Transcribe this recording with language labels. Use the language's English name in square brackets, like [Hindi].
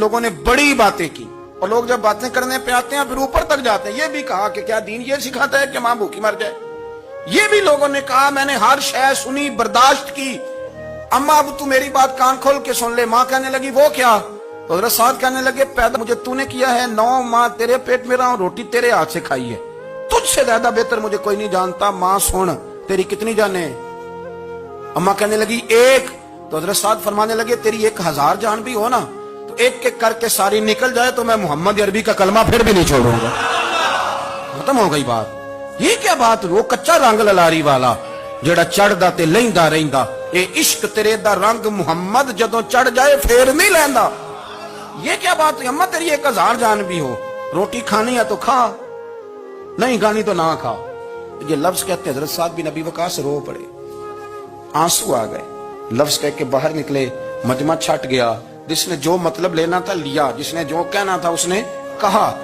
[Urdu] لوگوں نے بڑی باتیں کی, اور لوگ جب باتیں کرنے پہ آتے ہیں پھر اوپر تک جاتے ہیں. یہ بھی کہا کہ کیا دین یہ سکھاتا ہے کہ ماں بھوکی مر جائے؟ یہ بھی لوگوں نے کہا, میں نے ہر شے سنی برداشت کی, اماں اب تو میری بات کان کھول کے سن لے. ماں کہنے لگی وہ کیا؟ تو حضرت سعد کہنے لگے پیدا مجھے تو نے کیا ہے, 9 ماہ تیرے پیٹ میں رہا ہوں, روٹی تیرے ہاتھ سے کھائی ہے, تجھ سے زیادہ بہتر مجھے کوئی نہیں جانتا. ماں سن تیری کتنی جانیں؟ اماں کہنے لگی 1. تو حضرت سعد فرمانے لگے تیری 1000 جان بھی ہو نا تو ایک ایک کر کے ساری نکل جائے تو میں محمد عربی کا کلمہ پھر بھی نہیں چھوڑوں گا. ختم ہو گئی بات. یہ کیا بات؟ [Punjabi] وہ کچا رنگ للاری والا جڑا چڑھدا تے لیندا رہندا, اے عشق تیرے دا رنگ محمد جدوں چڑھ جائے پھر نہیں لیندا. [Urdu] یہ کیا بات ہے؟ اماں تیری 1000 جان بھی ہو, روٹی کھانی ہے تو کھا, نہیں کھانی تو نہ کھا. یہ لفظ کہتے حضرت سعد بن ابی وقاص رو پڑے, آنسو آ گئے. لفظ کہہ کے باہر نکلے, مجمع چھٹ گیا. جس نے جو مطلب لینا تھا لیا, جس نے جو کہنا تھا اس نے کہا.